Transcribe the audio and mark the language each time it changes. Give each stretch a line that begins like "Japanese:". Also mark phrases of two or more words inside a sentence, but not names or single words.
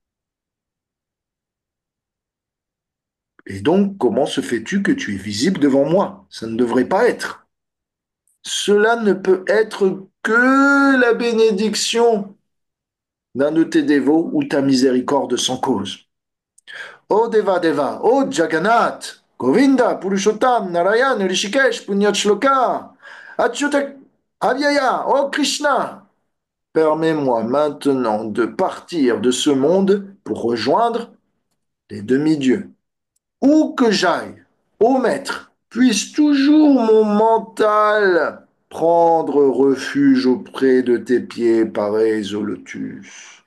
French: Et donc, comment se fait-tu que tu es visible devant moi? Ça ne devrait pas être. Cela ne peut être que la bénédiction d'un de tes dévots ou ta miséricorde sans cause. Ô Deva Deva, ô Jagannath, Govinda, Purushottam, Narayan, Rishikesh, Punyachloka, Achyuta Avyaya, ô Krishna, permets-moi maintenant de partir de ce monde pour rejoindre les demi-dieux. Où que j'aille, ô maître, puisse toujours mon mental prendre refuge auprès de tes pieds pareils au lotus.